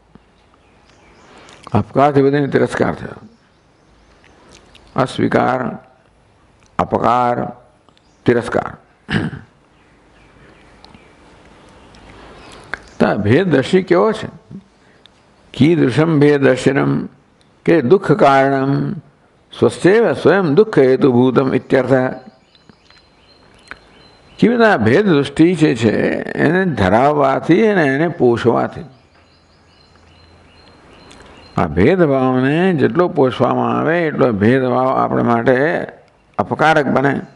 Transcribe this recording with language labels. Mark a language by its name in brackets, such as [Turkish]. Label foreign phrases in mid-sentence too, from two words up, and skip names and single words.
[Gujarati] અપકારથી બધાને તિરસ્કાર થયો. અસ્વીકાર, અપકાર, તિરસ્કાર. ભેદ દર્શી કેવો છે [Sanskrit] कीदृशम भेदर्शनम के दुख कारणम સ્વસ્તેવ સ્વયં દુઃખ હેતુભૂતમ ઇત્યર્થ. [Gujarati] કેવી રીતે આ ભેદ દૃષ્ટિ છે એને ધરાવવાથી અને એને પોષવાથી, આ ભેદભાવને જેટલો પોષવામાં આવે એટલો ભેદભાવ આપણા માટે અપકારક બને.